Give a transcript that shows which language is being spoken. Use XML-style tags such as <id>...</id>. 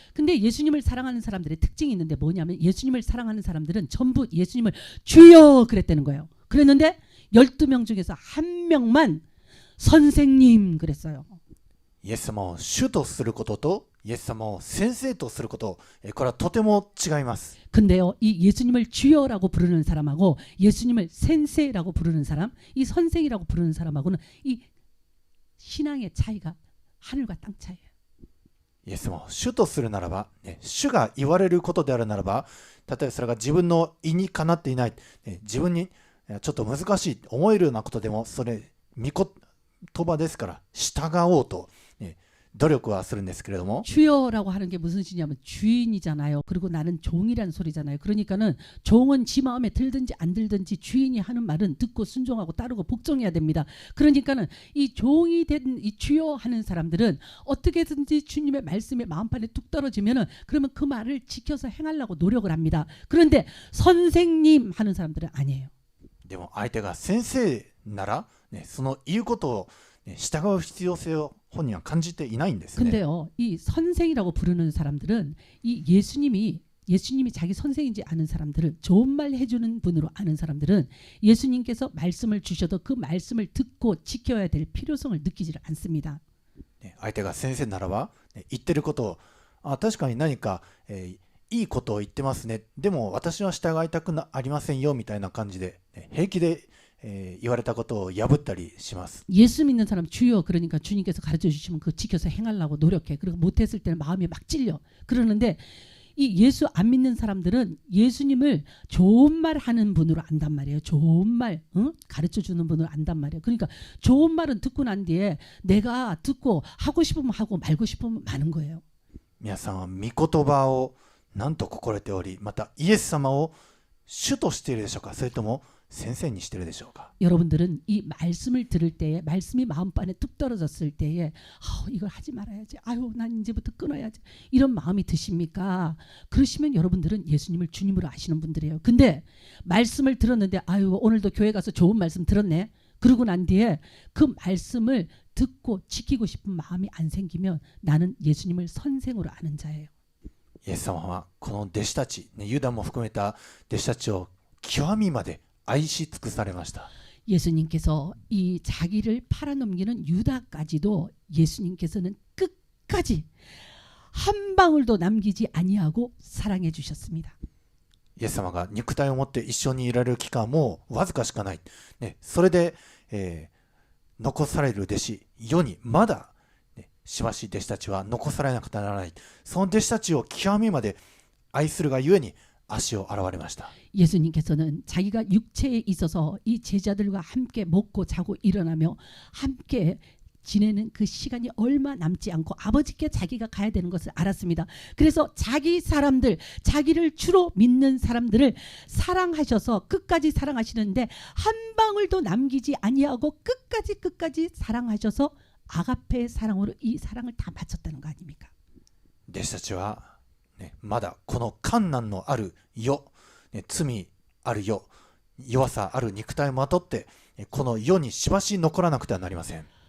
<ko>근데 예수님을 사랑하는 사람들의 특징이 있는데 뭐냐면 예수님을 사랑하는 사람들은 전부 예수님을 주여 그랬다는 거예요. 그랬는데 12명 중에서 한 명만 선생님 그랬어요.</ko> <ja>イエス様を主とすることとイエス様を先生とすること、これはとても違います。</ja> <ko>근데요, 이 예수님을 주여라고 부르는 사람하고 예수님을 센세라고 부르는 사람, 이 선생이라고 부르는 사람하고는 이 신앙의 차이가 하늘과 땅 차이예요.</ko> <ja>イエス様を主とするならば、主が言われることであるならば、例えばそれが自分の意にかなっていない、自分にちょっと難しい思えるようなことでも、それ御言葉ですから従おうと、努力はするんですけれども、</ja> <ko>주여라고 하는 게 무슨 뜻이냐면 주인이잖아요. 그리고 나는 종이라는 소리잖아요. 그러니까는 종은 지 마음에 들든지 안 들든지 주인이 하는 말은 듣고 순종하고 따르고 복종해야 됩니다. 그러니까는 이 종이 된 이 주여 하는 사람들은 어떻게든지 주님의 말씀에 마음판에 뚝 떨어지면은 그러면 그 말을 지켜서 행하려고 노력을 합니다. 그런데 선생님 하는 사람들은 아니에요.</ko> <ja>でも相手が先生なら、その言うことを、従う必要性を本人は感じていないんですね。</ja> <ko>근데요, 이 선생이라고 부르는 사람들은 이 예수님이 자기 선생인지 아는 사람들을 좋은 말 해주는 분으로 아는 사람들은 예수님께서 말씀을 주셔도 그 말씀을 듣고 지켜야 될 필요성을 느끼지 않습니다.</ko> <ja>相手が先生ならば、言ってることを確かに何か、いいことを言ってますね。でも私は従いたくありませんよみたいな感じで、平気で、言われたことを破ったりします。</ja> <ko>예수 믿는 사람 주여 그러니까 주님께서 가르쳐 주시면 그 지켜서 행하려고 노력해. 그리고 못했을 때는 마음이 막 찔려. 그러는데 이 예수 안 믿는 사람들은 예수님을 좋은 말 하는 분으로 안단 말이에요. 좋은 말 가르쳐 주는 분으로 안단 말이에요. 그러니까 좋은 말은 듣고 난 뒤에 내가 듣고 하고 싶으면 하고 말고 싶으면 마는 거예요.</ko> <ja>皆さんは御言葉を何と心得ており、またイエス様を主としているでしょうか、それとも先生にしているでしょうか。</ja> <ko>여러분들은 이 말씀을 들을 때에 말씀이 마음판에 뚝 떨어졌을 때에 이걸 하지 말아야지. 아유 난 이제부터 끊어야지. 이런 마음이 드십니까? 그러시면 여러분들은 예수님을 주님으로 아시는 분들이에요. 근데 말씀을 들었는데 아유 오늘도 교회 가서 좋은 말씀 들었네. 그러고 난 뒤에 그 말씀을 듣고 지키고 싶은 마음이 안 생기면 나는 예수님을 선생으로 아는 자예요.</ko> <ja>イエス様はこの弟子たち、ユダも含めた弟子たちを極みまで愛し尽くされました。</ja> <ko>예수님께서 이 자기를 팔아넘기는 유다까지도 예수님께서는 끝까지 한 방울도 남기지 아니하고 사랑해 주셨습니다.</ko> <ja>イエス様が肉体を持って一緒にいられる期間もわずかしかない。それで、残される弟子、世にまだ、しばし弟子たちは残されなくてはならない。その弟子たちを極みまで愛するがゆえに足を洗われました。</ja> <ko>예수님께서는 자기가 육체에 있어서 이 제자들과 함께 먹고 자고 일어나며 함께 지내는 그 시간이 얼마 남지 않고 아버지께 자기가 가야 되는 것을 알았습니다. 그래서 자기 사람들, 자기를 주로 믿는 사람들을 사랑하셔서 끝까지 사랑하시는데 한 방울도 남기지 아니하고 끝까지 사랑하셔서 아가페의 사랑으로 이 사랑을 다 바쳤다는 거 아닙니까?</ko> <ja>弟子たちは、まだこの困難のある世、罪ある世、弱さある肉体をまとってこの世にしばし残らなくてはなりません。</ja>